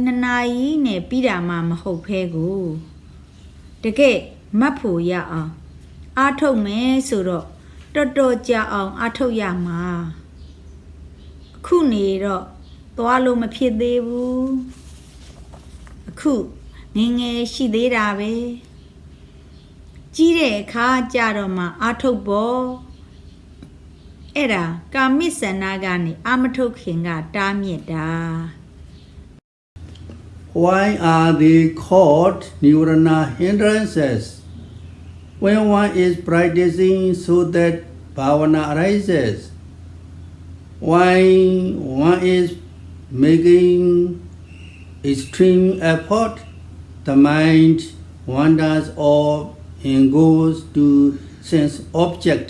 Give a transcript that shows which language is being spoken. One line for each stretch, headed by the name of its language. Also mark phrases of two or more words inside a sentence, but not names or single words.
Burmese: 2 နာရီနဲ့ပြီးတာမှမဟုတ်ဖဲကိုတကယ်မတ်ဖို့ရအောင်အထုတ်မယ်ဆိုတော့တော်တော်ကြာအောင်အထုတ်ရမှာအခုနေတော့သွားလို့မဖြစ်သေးဘူးအခုငယ်ငယ်ရှိသေးတာပဲကြီးတဲ့အခါကြတော့မှအထုတ်ဖို့အဲ့ဒါကာမိဆန္ဒကနေအမထုတ်ခင်ကတားမြစ်တာ
English: Why are they called Nirvana hindrances? When one is practicing so that bhavana arises, when one is making extreme effort, the mind wanders off and goes to sense objects.